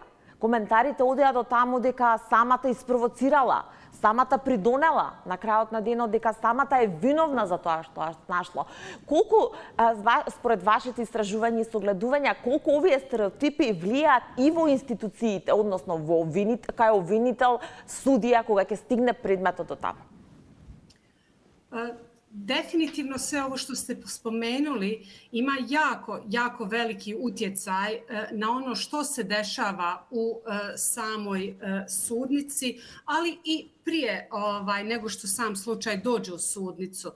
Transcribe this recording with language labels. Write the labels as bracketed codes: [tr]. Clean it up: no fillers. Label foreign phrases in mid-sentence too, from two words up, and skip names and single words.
[mk] Коментарите одеа до таму дека самата испровоцирала, самата придонела на крајот на денот, дека самата е виновна за тоа што се нашло. Колку, според вашите истражувања и согледувања, колку овие стереотипи влијаат и во институциите, односно во кај обвинител, судија, кога ќе стигне предметот до таму? [bs] Definitivno sve ovo što ste spomenuli ima jako veliki utjecaj na ono što se dešava u samoj sudnici, ali i prije nego što sam slučaj dođe u sudnicu.